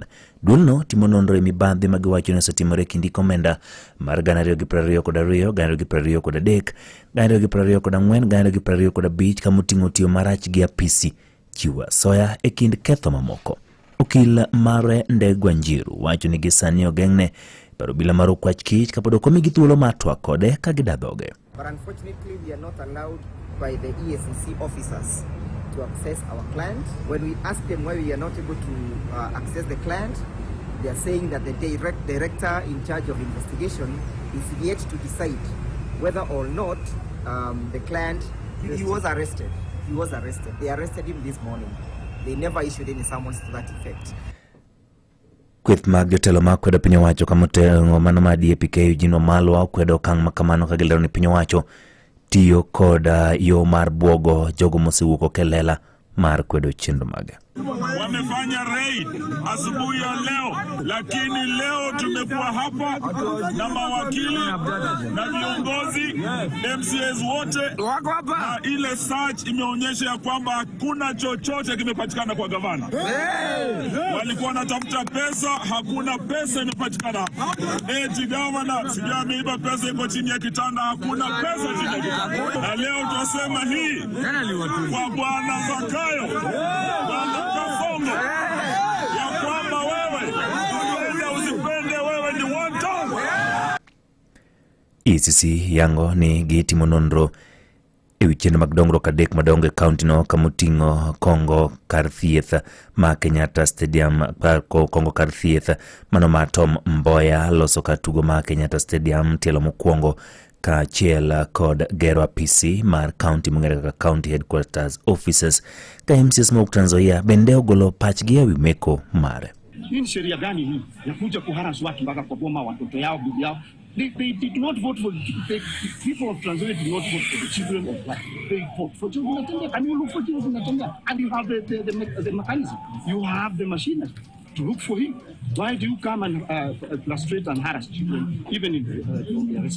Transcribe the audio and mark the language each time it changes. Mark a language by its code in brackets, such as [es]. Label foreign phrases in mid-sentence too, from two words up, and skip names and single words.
[luo] Dulno timo nonro e mibadhi magiwacho ne osetimore kindi komenda mar 2022 kod 2023 kod 3, 2024 kod 2025 kod 5 kamoting'o tiyo marach gi apisi chiwo asoya e kind ketho mamoko. Okil mare Ndegwa Njiru wacho ni gisani ogeng'ne paro bila mar okwach kich kapod okomigi thuolo mar twak kode ka gidadhoge. [en] But unfortunately, we are not allowed by the EACC officers to access our client. When we ask them why we are not able to access the client, they are saying that the director in charge of investigation is yet to decide whether or not the client, he was arrested. He was arrested. They arrested him this morning. They never issued any summons to that effect. [luo] Kweth mag jotelo ma kwedo piny owacho kamotelo mano ma DAP Eugene Wamalwa kwedo okang' makamano ka gilero ni piny owacho tiyo kod yo mar bwogo jogo mosewuok kelela mar kwedo chenro mage. [sw] Wamefanya raid asubuhi ya leo, lakini leo tumekuwa hapa na mawakili na viongozi MCAs wote na ile search imeonyesha ya kwamba hakuna chochote kimepatikana kwa gavana. Walikuwa wanatafuta pesa, hakuna pesa imepatikana. Eti gavana sijui ameiba pesa iko chini ya kitanda, hakuna pesa chini ya kitanda. Na leo tunasema hii kwa Bwana Zakayo, Bwana Kafongo, ya kwamba wewe usipende wewe ni wanto. [luo] EACC yango ni gitimo nonro ewi chenro mag dongruok adek madongo e kaunti no kamoting'o Kongo kar thieth ma Kenyatta Stadium, Kongo kar thieth mano ma Tom Mboya loso kar tugo ma Kenyatta Stadium tielo mokwongo kaachiel kod gero apisi mar county mong'ere kaka [en] county headquarters offices [luo] ka MCAs ma Trans Nzoia bende ogolo pachgi ewi meko mare. [sw] Hii sheria gani hii ya kuja kuharas watu mpaka kwa boma watoto yao bibi yao? [en] They did not vote for the people of Trans Nzoia did not vote for the children of life. They vote for children. Can you look for children? And you have the mechanism. You have the machinery to look for him. Why do you come and frustrate and harass children, even in the arrest?